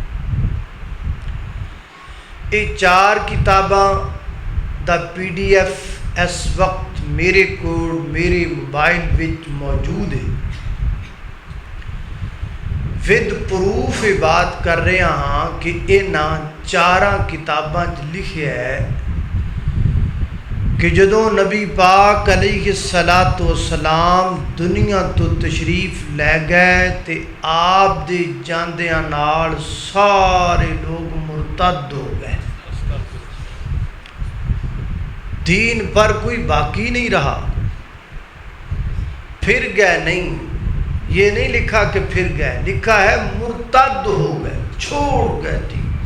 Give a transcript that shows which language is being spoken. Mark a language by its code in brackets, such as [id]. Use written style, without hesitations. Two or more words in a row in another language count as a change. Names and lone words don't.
[pa] یہ چار کتاباں دا PDF اس وقت میرے کو میرے موبائل وچ موجود ہے. [en] with proof [pa] بات کر رہے ہاں کہ انہاں چاراں کتاباں لکھے ہے کہ جدوں نبی پاک [ar] علیہ السلام [pa] دنیا تو تشریف لے گئے تے آپ دے جاندیاں نال سارے لوگ مرتد ہو گئے، دین پر کوئی باقی نہیں رہا. [ur] پھر گئے نہیں، یہ نہیں لکھا کہ پھر گئے، لکھا ہے مرتد ہو گئے، چھوڑ گئے دین.